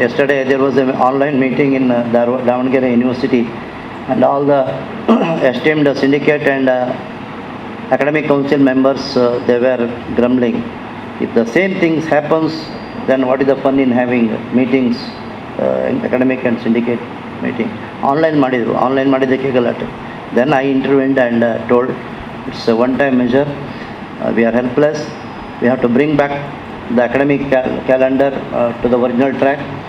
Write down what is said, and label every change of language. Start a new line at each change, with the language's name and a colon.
English: Yesterday there was an online meeting in Davangere University, and all the esteemed syndicate and academic council members, they were grumbling. If the same things happens, then what is the fun in having meetings, academic and syndicate meeting?
Kannada: Online ಮಾಡಿದ್ದಕ್ಕೆ ಗಲಾಟೆ.
English: Then I intervened and told it's a one-time measure. We are helpless. We have to bring back the academic calendar to the original track.